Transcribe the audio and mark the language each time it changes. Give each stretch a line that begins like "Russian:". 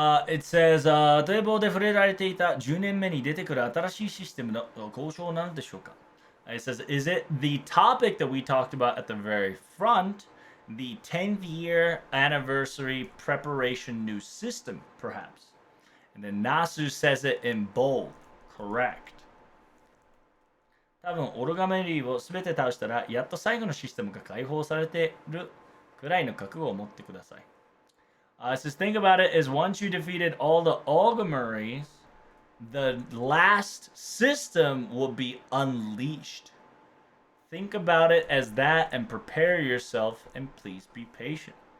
English: It says,
Japanese: 堤防で触れられていた10年目に出てくる新しいシステムの交渉なんでしょうか
English: It says, is it the topic that we talked about at the very front, the 10th year anniversary preparation new system, perhaps? And then Nasu says it in bold. Correct.
Japanese: 多分オルガメリーを全て倒したらやっと最後のシステムが解放されてるくらいの覚悟を持ってください。
English: It says, think about it, is once you defeated all the Olgamuries, the last system will be unleashed. Think about it as that and prepare yourself and please be patient.